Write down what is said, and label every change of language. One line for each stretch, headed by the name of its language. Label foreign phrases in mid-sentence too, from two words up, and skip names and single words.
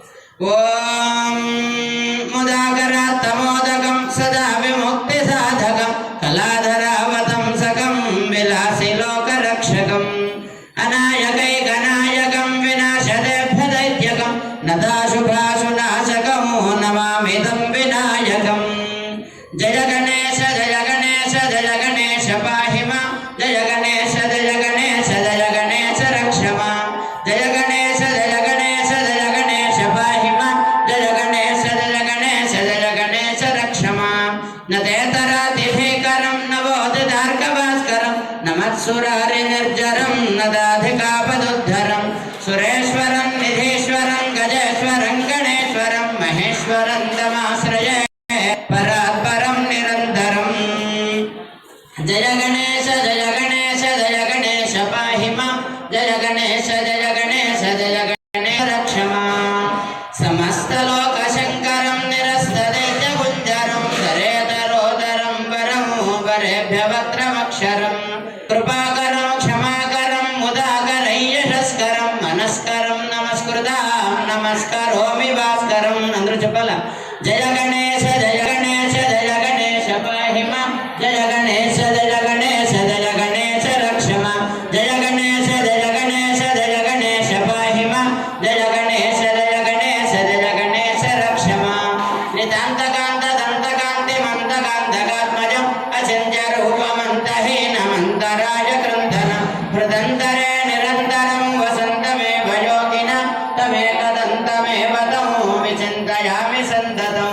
Sanskrit: ಓಂ ಮುದಾಕರ ತಮೋದಕಂ ಸದಾ ವಿಮುಕ್ತಿ ಸಾಧಕಂ ಕಲಾಧರಾವತಂಸಕಂ ವಿಲಾಸಿ ಲೋಕರಕ್ಷಕಂ ಅನಾಯಕೈಕನಾಯಕಂ ವಿನಾಶದೇಭ್ಯದೈತ್ಯಕಂ ನದಾಶುಭಾಶುನಾಶಕಂ ನಮಾಮಿದಂ ವಿನಾಯಕಂ. ಜಯ ಗಣೇಶ ಜಯ ಗಣೇಶ ಜಯ ಗಣೇಶ ಪಾಹಿ ಮಾಂ ಜಯ ಗಣೇಶ ಜಯ ಗಣೇಶ ಜಯ ಗಣೇಶ ರಕ್ಷ ಮಾಂ ಜಯ ಗಣೇಶ ಜಯ ಗಣೇಶ ಜಯ ಗಣೇಶ ಪಾಹಿ ಮಾಂ ಜಯ ಗಣೇಶ ಜಯ ಗಣೇಶ ಜಯ ಗಣೇಶ ರಕ್ಷ ಮಾಂ. ನತೇತರಾತಿಭೀಕರಂ ನವೋದಿತಾರ್ಕಭಾಸ್ಕರಂ ನಮತ್ಸುರಾರಿ ನಿರ್ಜರಂ ನದಾಧಿಕಾಪದುದ್ಧರಂ ಸುರೇಶ್ವರಂ ನಿಧೀಶ್ವರಂ ಗಜೇಶ್ವರಂ ಗಣೇಶ್ವರಂ ಮಹೇಶ್ವರಂ ತಮಾಶ್ರಯೇ ಪರಾತ್ಪರಂ ನಿರಂತರಂ. ಜಯ ಗಣೇಶ ಜಯ ಗಣೇಶ ಜಯ ಗಣೇಶ ಪಾಹಿ ಮಾಂ ಜಯ ಗಣೇಶ ಜಯ ಗಣೇಶ ಜಯ ಗಣೇಶ ರಕ್ಷ ಮಾಂ. ಸಮಸ್ತ ಲೋಕ ಶಂಕರಂ ನಿರಸ್ತ ದೈತ್ಯ ಗುಂಜರಂ ಧರೇತರೋದರಂ ಪರಮೋ ಪರೇಭ್ಯ ವಕ್ರಮಕ್ಷರಂ ಕೃಪಾಕರಂ ಕ್ಷಮಾಕರಂ ಮುದಾಕರಂ ಯಶಸ್ಕರಂ ಮನಸ್ಕರಂ ನಮಸ್ಕೃತಾಂ ನಮಸ್ಕರೋಮಿ ಭಾಸ್ಕರಂ.
Kannada: ಅಂದ್ರು ಚಪ್ಪಲ.
Sanskrit: ಜಯ ಗಣೇಶ ಜಯ ಗಣೇಶ ಜಯ ಗಣೇಶ ಪಾಹಿ ಮಾಂ ಜಯ ಗಣೇಶ ಜಯ ಗಣೇಶ ಜಯ ಗಣೇಶ ರಕ್ಷ ಮಾಂ ಜಯ ಗಣೇಶ ಜಯ ಗಣೇಶ ಜಯ ಗಣೇಶ ಪಾಹಿ ಮಾಂ ಜಯ ಗಣೇಶ ಜಯ ಗಣೇಶ ಜಯ ಗಣೇಶ ರಕ್ಷ ಮಾಂ. ನಿತಾಂತಕಾಂತ ದಂತಕಾಂತಿ ಮಂತಕಾಂತಕಾತ್ಮಜಂ ಅಚಿಂತ್ಯ ರೂಪಮಂತಹೀನಮಂತರಾಯ ಕೃಂಧನ ಹೃದಂತರೇ ನಿರಂತರಂ ವಸಂತಮೇವ ಯೋಗಿನ ತಮೇಕದಂತಮೇವ ತಮೋ ವಿಚಿಂತಯಾಮಿ ಸಂತ